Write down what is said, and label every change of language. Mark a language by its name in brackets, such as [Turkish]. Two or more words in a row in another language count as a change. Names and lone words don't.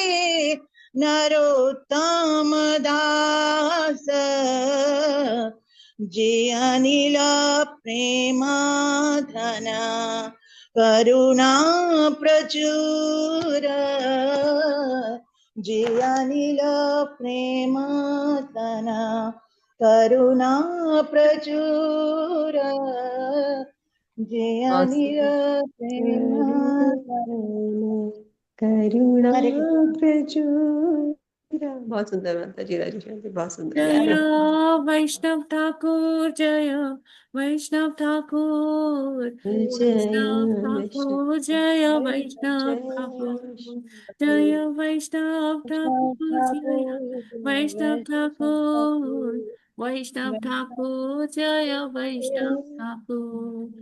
[Bangla] নরোত্তম দাস যে আনিল প্রেমধন করুণা প্রচুর যে আনিল প্রেমধন করুণা প্রচুর যে আনিল প্রেমধন করুণা হরে কৃষ্ণ। প্রচুর। [Hindi] बहुत सुंदर माता जी, राजेश्वर जी बहुत सुंदर गा [Bangla] জয় रहे हैं। বৈষ্ণব ঠাকুর, জয় বৈষ্ণব ঠাকুর, জয় বৈষ্ণব বৈষ্ণব ঠাকুর, জয় বৈষ্ণব জয় ঠাকুর, বৈষ্ণব জয় বৈষ্ণব ঠাকুর, জয় বৈষ্ণব ঠাকুর, বৈষ্ণব ঠাকুর, জয় বৈষ্ণব ঠাকুর।